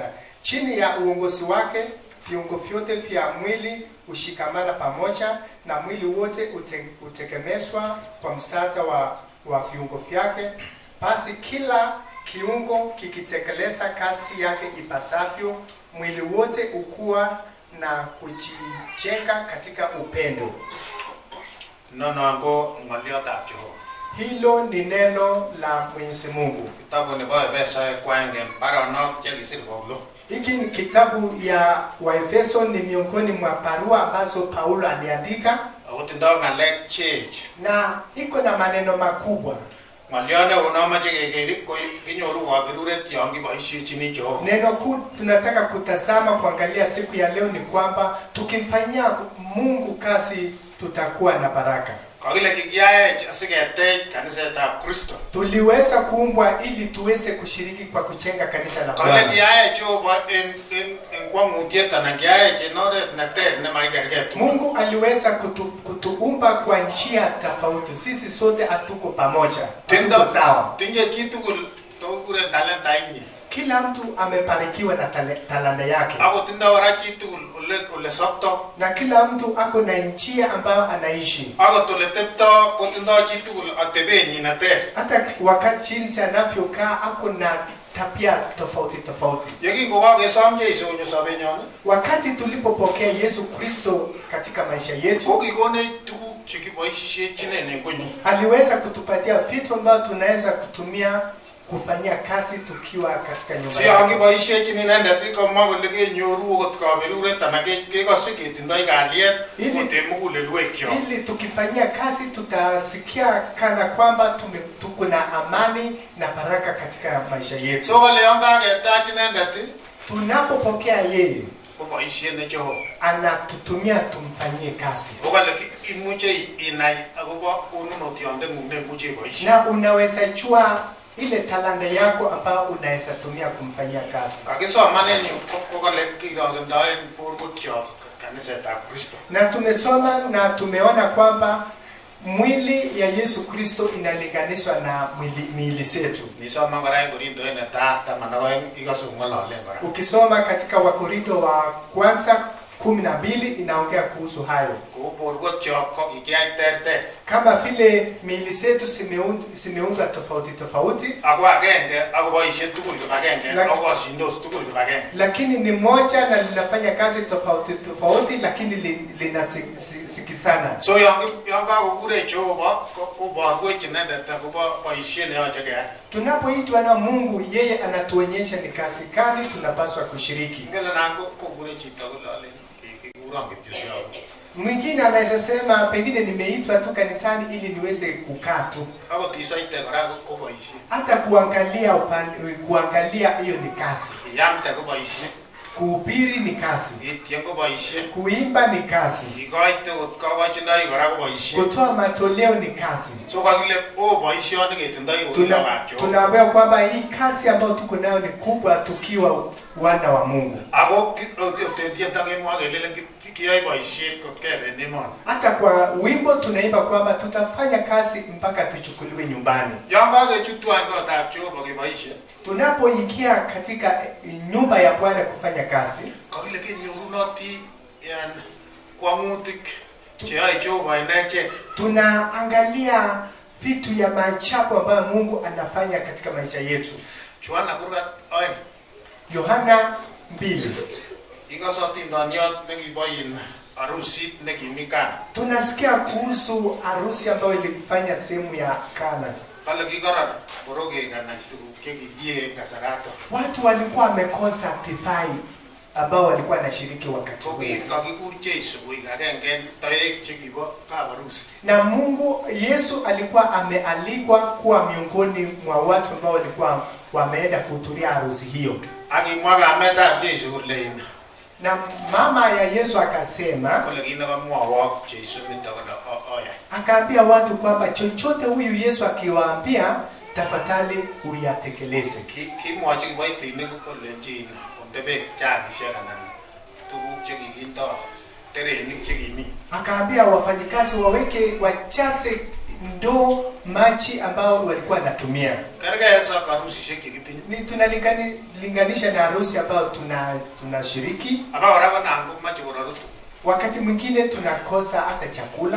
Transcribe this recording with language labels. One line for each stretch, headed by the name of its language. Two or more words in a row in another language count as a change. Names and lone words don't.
Swahili: Chini ya uongozi wake viungo vyote vya mwili ushikamana pamoja, na mwili wote utegemezwa kwa msaada wa viungo vyake. Basi kila kiungo kikitekeleza kazi yake ipasavyo, mwili wote ukua na kujijenga katika upendo.
Kalenjin: Nonango ng'oliotab Jehova.
Swahili: Hilo ni neno la Mwenyezi Mungu.
Kalenjin: Kitabu nebo Efeso kwange baronok chekisir Paulo.
Swahili: Hiki ni kitabu ya Waefeso, ni miongoni mwa barua ambazo Paulo aliandika.
Kalenjin: Utindoo ng'alek chech.
Swahili: Na iko na maneno makubwa.
Kalenjin: Ng'olione unomoche kekerik ko kinyoru kaberuret yon kiboisiechini Jehova.
Swahili: Neno kuu tunataka kutazama kuangalia siku ya leo ni kwamba tukimfanyia Mungu kazi tutakuwa na baraka.
Kalenjin: Kakile kikiyae asiketech kanisetab Kristo.
Swahili: Tuliweza kuumbwa ili tuweze kushiriki kwa kujenga kanisa la Bwana.
Kalenjin: Kakile kiyae Jehova en kwangutiet anan kiyae en oret neter nemaikergei.
Swahili: Mungu aliweza kutuumba kwa njia tofauti. Sisi sote hatuko pamoja. Tendo sawa.
Kalenjin: Tinye chitugul tokure talenta inyi.
Swahili: Kila mtu amebarikiwa na talanta yake.
Kalenjin: Ako tindo ora chitugul ole sopto.
Swahili: Na kila mtu ako na njia ambayo anaishi.
Kalenjin: Ako tole tepto ko tindo chitugul atebenyi neter.
Swahili: Hata wakati jinsi anavyokaa ako na tabia tofauti.
Kalenjin: Yekingokakesom Yesu onyo sobenyon.
Swahili: Wakati tulipopokea Yesu Kristo katika maisha yetu,
Kalenjin: kokikone tuguk chekiboisiechinen en konyi.
Swahili: Aliweza kutupatia vitu ambavyo tunaweza kutumia kufanyia kazi tukiwa katika nyumba Si yake.
Kalenjin: angiboisiechi inendet komwa kole kenyoru okot kaberuret anan kekose ketindoi kalyet kote mugulelwekyok.
Swahili: Ili tukifanyia kazi tutasikia kana kwamba tuko na amani na baraka katika maisha yetu.
Kalenjin: So kole yon kaketach inendet
Swahili: Tunapopokea yeye,
Kalenjin: ko boisiet ne Jehova.
Swahili: anatutumia tumfanyie kazi.
Kalenjin: Okale imuche inai akobo konunotiondeng'ung nemuche iboisie.
Swahili: Na unaweza jua ile talanta yako ambayo unaweza tumia kumfanyia kazi.
Kalenjin: Kakisoman en yu kokale kirogendoen borwekyok kanisetab Kristo.
Swahili: Na tumesoma na tumeona kwamba mwili ya Yesu Kristo inalinganishwa na miili zetu.
Kalenjin: Nisoma kora en Korinto netai 12 ikose ng'ololen kora.
Swahili: Ukisoma katika Wakorintho wa kwanza 12 inaongea kuhusu hayo.
Kalenjin: Kou borwekyok ko kikiyai terter.
Swahili: Kama vile miili zetu zimeundwa tofauti tofauti,
Kalenjin: Ako agenge ako boisie tugul kibagenge, ako kosindos tugul kibagenge.
Swahili: lakini ni moja na linafanya kazi tofauti tofauti, lakini linasikizana.
Kalenjin: So yon kakokure Jehova koborwech inendet akobo boisiet neyoche keyai.
Swahili: Tunapoitwa na Mungu, yeye anatuonyesha ni kazi gani tunapaswa kushiriki.
Kalenjin: Ngele nan kokure chito kole kikuron kityo siaku.
Swahili: Mwingine anaweza sema pengine nimeitwa tu kanisani ili niweze kukaa tu.
Kalenjin: Akot isoite kora ko boisiet.
Swahili: Hata kuangalia hiyo ni kazi.
Kalenjin: Iyamte ko boisiet.
Swahili: Kuhubiri ni kazi.
Kalenjin: Itien ko boisiet.
Swahili: Kuimba ni kazi.
Kalenjin: Ikoite kot kakochindoi kora ko boisiet.
Swahili: Kutoa matoleo ni kazi.
Kalenjin: So kakile boisioni ketindoi urubab Jehova.
Swahili: Tunaambia kwamba hii kazi ambayo tuko nayo ni kubwa tukiwa wana wa Mungu.
Kalenjin: Ako tienta kemwa kelele kiyoe boisiet kot kebe nemoni.
Swahili: Hata kwa wimbo tunaimba kwamba tutafanya kazi mpaka tuchukuliwe nyumbani.
Kalenjin: Yon kakechutwa kotab Jehova keboisie.
Swahili: Tunapoingia katika nyumba ya Bwana kufanya kazi,
Kalenjin: Kakile kenyorunoti yan kwang'utik cheyoe Jehova ineche.
Swahili: tunaangalia vitu ya maajabu ambayo Mungu anafanya katika maisha yetu.
Kalenjin: Chuana kurgat oen.
Swahili: Yohana 2.
Kalenjin: Ikose otindoniot nekiboin arusit nekimi Kana.
Swahili: Tunasikia kuhusu harusi ambayo ilifanya sehemu ya Kana.
Kalenjin: Kale kikoron borokek anan tuguk chekikie en kasarato.
Swahili: Watu walikuwa wamekosa divai ambao walikuwa wanashiriki wakati
Kalenjin: Ko
Swahili: huo.
Kalenjin: kakikur Jesu koik agenge en toek chekibo kabarusi.
Swahili: Na Mungu Yesu alikuwa amealikwa kuwa miongoni mwa watu ambao walikuwa wameenda kuhudhuria harusi hiyo.
Kalenjin: Akimwa kametab Jesu kole
Swahili: Na mama ya Yesu akasema,
Kalenjin: kole kit nekamwowok Jesu nito kole oya.
Swahili: akaambia watu kwamba chochote huyu Yesu akiwaambia tafadhali uyatekeleze.
Kalenjin: Kimwochi kiboitinik kolenjin ontebe chakisiek anan tuguk chekikindo terenik chekimi.
Swahili: Akaambia wafanyikazi wajaze ndoo maji ambao walikuwa wanatumia.
Kalenjin: Kergei sa karusisiek chekitinye.
Swahili: Ni tunalinganisha na harusi ambayo tunashiriki.
Kalenjin: Abakora konan komoche kororutu.
Swahili: Wakati mwingine tunakosa hata chakula.